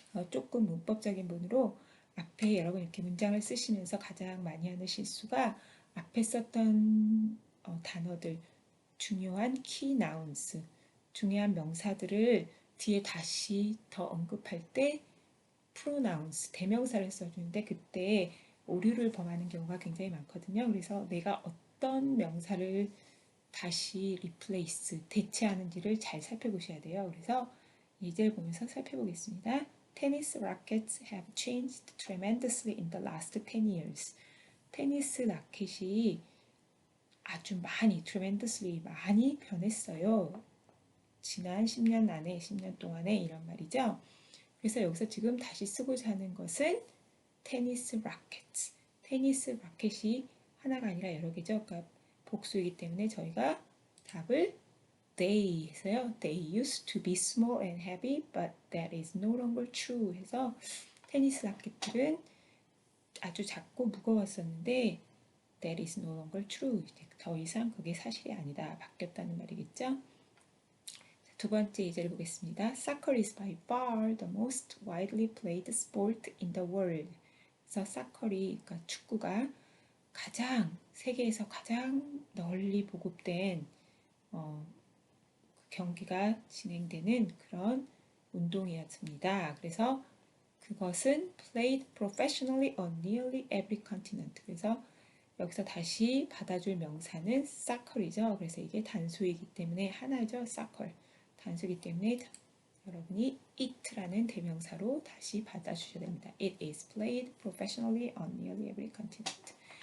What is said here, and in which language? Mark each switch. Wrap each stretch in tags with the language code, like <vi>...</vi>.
<ko>조금 문법적인 부분으로 앞에 여러분 이렇게 문장을 쓰시면서 가장 많이 하는 실수가 앞에 썼던 단어들, 중요한 key nouns, 중요한 명사들을 뒤에 다시 더 언급할 때 pronouns, 대명사를 써주는데 그때 오류를 범하는 경우가 굉장히 많거든요. 그래서 내가 어떤 명사를 다시 replace, 대체하는지를 잘 살펴보셔야 돼요. 그래서 예제를 보면서 살펴보겠습니다.</ko> <en>Tennis rackets have changed tremendously in the last 10 years.</en> <ko>테니스 라켓이 아주 많이, tremendously 많이 변했어요. 지난 10년 안에, 10년 동안에 이런 말이죠. 그래서 여기서 지금 다시 쓰고자 하는 것은 테니스 라켓. 테니스 라켓이 하나가 아니라 여러 개죠. 그러니까 복수이기 때문에 저희가 답을 they 해서요.</ko> <en>They used to be small and heavy, but that is no longer true</en> <ko>해서 테니스 라켓들은 아주 작고 무거웠었는데</ko> <en>that is no longer true.</en> <ko>더 이상 그게 사실이 아니다. 바뀌었다는 말이겠죠. 두 번째 예제를 보겠습니다.</ko> <en>Soccer is by far the most widely played sport in the world.</en> <ko>그래서 그러니까 축구가 세계에서 가장 널리 보급된 경기가 진행되는 그런 운동이었습니다. 그래서 그것은</ko> <en>played professionally on nearly every continent.</en> <ko>그래서 여기서 다시 받아줄 명사는 soccer이죠. 그래서 이게 단수이기 때문에 하나죠.</ko> <en>soccer.</en> <ko>단수이기 때문에 여러분이 it라는 대명사로 다시 받아주셔야 됩니다.</ko> <en>It is played professionally on nearly every continent.</en>